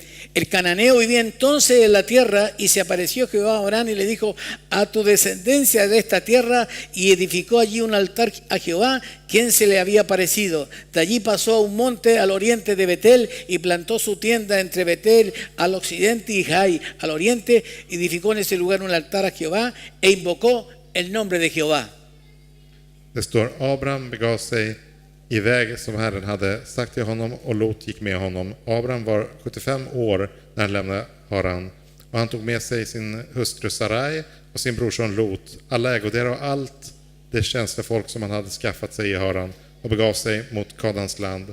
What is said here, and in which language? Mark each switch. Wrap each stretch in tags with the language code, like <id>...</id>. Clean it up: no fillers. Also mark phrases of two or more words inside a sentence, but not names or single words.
<es>El cananeo vivía entonces en la tierra, y se apareció Jehová a Abraham y le dijo: a tu descendencia de esta tierra, y edificó allí un altar a Jehová, quien se le había aparecido. De allí pasó a un monte al oriente de Betel y plantó su tienda entre Betel al occidente y Jai al oriente. Edificó en ese lugar un altar a Jehová e invocó el nombre de Jehová.</es> <sv>Det står: Abraham begav sig iväg som Herren hade sagt till honom, och Lot gick med honom. Abraham var 75 år när han lämnade Haran, och han tog med sig sin hustru Sarai och sin brorson Lot, alla ägodelar och allt det tjänstefolk som han hade skaffat sig i Haran, och begav sig mot Kanaans land.</sv>